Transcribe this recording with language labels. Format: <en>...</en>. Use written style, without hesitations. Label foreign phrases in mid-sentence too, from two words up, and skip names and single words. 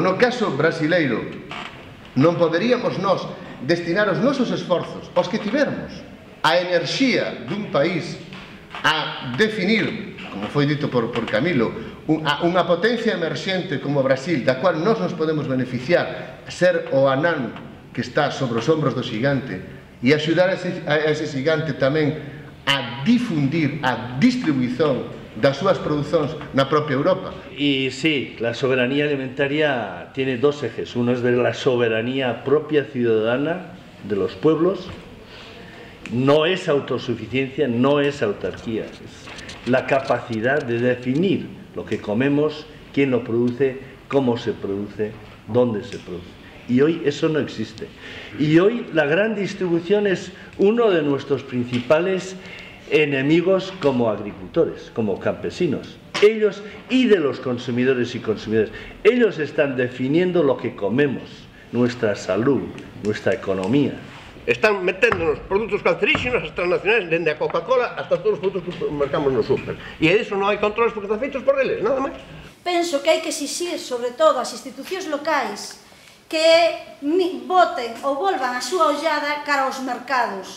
<gl>no caso brasileiro, non poderíamos nós destinar os nosos esforzos, os que tivermos, a enerxía dun país a definir, como foi dito por Camilo, unha potencia emerxente como Brasil, da cual nós nos podemos beneficiar, ser o anán que está sobre os ombros do xigante, e axudar a ese xigante tamén a difundir a distribuición das súas producións na propia Europa.</gl> <es>Y sí, la soberanía alimentaria tiene dos ejes. Uno es de la soberanía propia ciudadana de los pueblos. No es autosuficiencia, no es autarquía. Es la capacidad de definir lo que comemos, quién lo produce, cómo se produce, dónde se produce. Y hoy eso no existe. Y hoy la gran distribución es uno de nuestros principales enemigos como agricultores, como campesinos. Ellos y de los consumidores y consumidoras. Ellos están definiendo lo que comemos, nuestra salud, nuestra economía.</es> <gl>Están metendo nos produtos cancerígenos, as transnacionais, dende a Coca-Cola hasta todos os produtos que mercamos no súper. E disso non hai controles porque están feitos por eles, nada máis. Penso que hai que exixir, sobre todo, as institucións locais que boten ou volvan a súa ollada cara aos mercados.</gl>